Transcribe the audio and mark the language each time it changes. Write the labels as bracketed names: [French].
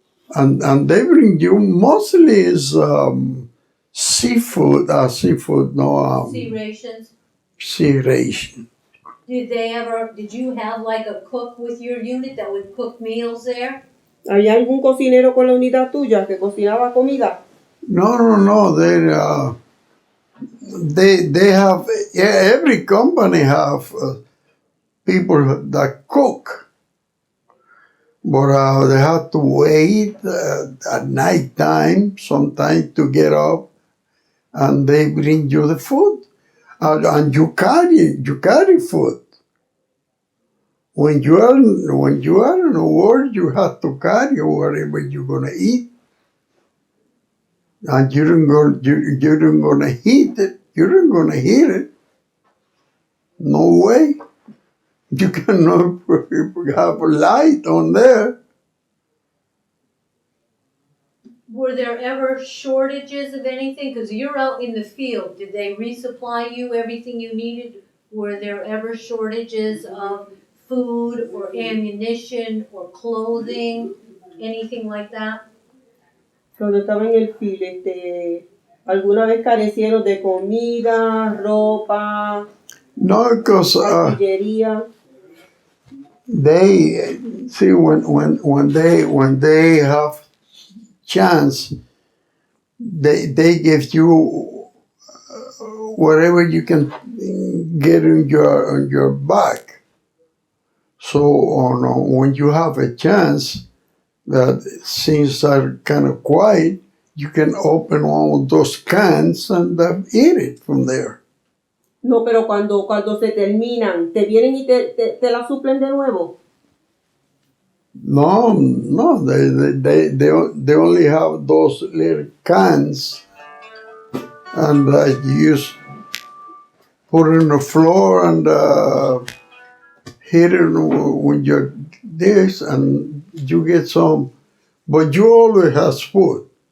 [English] And they bring you mostly is seafood, Sea rations? sea ration. Did you have like a cook with your unit that would cook meals there? [Spanish] ¿Había algún cocinero con la unidad tuya que cocinaba comida? [English] No. They have, every company have people that cook. But they have to wait at night time sometimes to get up, and they bring you the food, and you carry food. When you are in the war, you have to carry whatever you're gonna eat, and you don't gonna heat it. You don't gonna heat it. No way. You cannot have a light on there. Were there ever shortages of anything? Because you're out in the field. Did they resupply you everything you needed? Were there ever shortages of food or ammunition or clothing, anything like that? [Spanish] Cuando estaba en el field, ¿alguna vez carecieron de comida, ropa, [English] No, because [Spanish] artillería? [English] they see when they have chance, they give you whatever you can get on your back. So when you have a chance that things are kind of quiet, you can open one of those cans and eat it from there. [Spanish] No, pero cuando se terminan, ¿te vienen y te la suplen de nuevo? [English] No, they only have those little cans, and you just put it on the floor and hit it with your dish, and you get some. But you always have food.